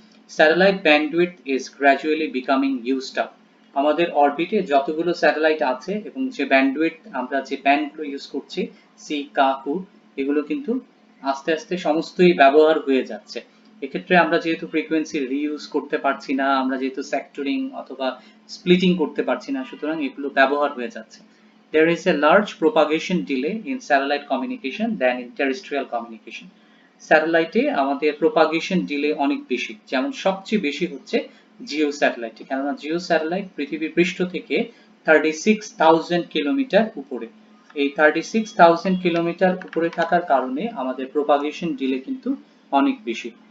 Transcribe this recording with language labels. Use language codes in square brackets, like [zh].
[en] satellite bandwidth is gradually becoming used up, [bn] আমাদের অরবিটে যতগুলো satellite আছে এবং যে ব্যান্ডউইথ আমরা যে ব্যান্ডগুলো ইউজ করছি সি, কা, কু, এগুলো কিন্তু আস্তে আস্তে সমস্তই ব্যবহার হয়ে যাচ্ছে। এক্ষেত্রে আমরা যেহেতু ফ্রিকোয়েন্সি রিইউজ করতে পারছি না, আমরা যেহেতু সেক্টরিং অথবা স্প্লিটিং করতে পারছি না, সুতরাং এগুলো ব্যবহার হয়ে যাচ্ছে। [en] There is a large propagation delay in satellite communication than in terrestrial communication. [bn] স্যাটেলাইটে আমাদের প্রোপাগেশন ডিলে অনেক বেশি, যেমন সবচেয়ে বেশি হচ্ছে জিও স্যাটেলাইটে, কেননা জিও স্যাটেলাইট পৃথিবীর পৃষ্ঠ থেকে 36,000 কিলোমিটার উপরে। এই 36,000 কিলোমিটার উপরে থাকার কারণে আমাদের প্রোপাগেশন ডিলে কিন্তু অনেক বেশি।